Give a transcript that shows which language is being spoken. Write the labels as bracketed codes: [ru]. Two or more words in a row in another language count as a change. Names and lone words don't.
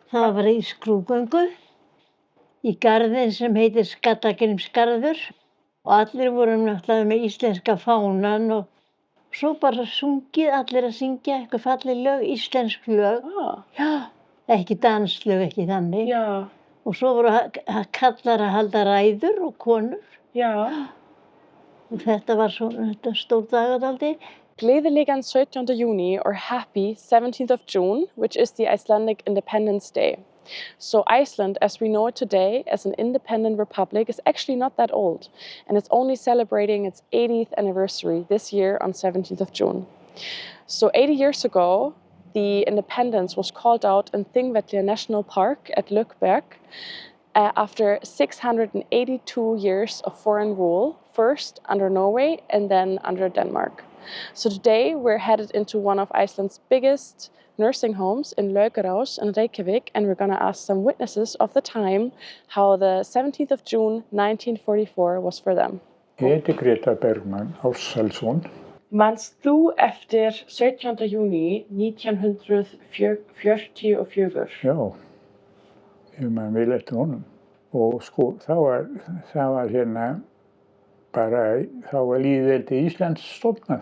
[is] Það var í skrúðgöngu í garðinn sem heitir Skallagrímsgarður og allir voru náttúrulega með íslenska fánann og svo bara sungið, allir að syngja eitthvað falleg lög, íslensk lög. Já, ekki danslög, ekki þannig. Já. Og svo voru kallar að halda ræður og konur. Já. Og þetta var þetta stór dagur aldrei. Gleðilegan 17. [en] juni or happy 17th of June, which is the Icelandic Independence Day. So Iceland, as we know it today, as an independent republic, is actually not that old. And it's only celebrating its 80th anniversary this year on 17th of June. So 80 years ago, the independence was called out in Þingvellir National Park at Løkberg after 682 years of foreign rule, first under Norway and then under Denmark. So today we're headed into one of Iceland's biggest nursing homes in Laugarás in Reykjavik, and we're going to ask some witnesses of the time how the 17th of June 1944 was for them. [is] Ég heiti Grétar Bergmann Ársælsson. Manst þú eftir 17. júní 1944? Já, ég man vel eftir honum. Og sko, það var hérna bara, þá var lýðveldi Íslands stofnað.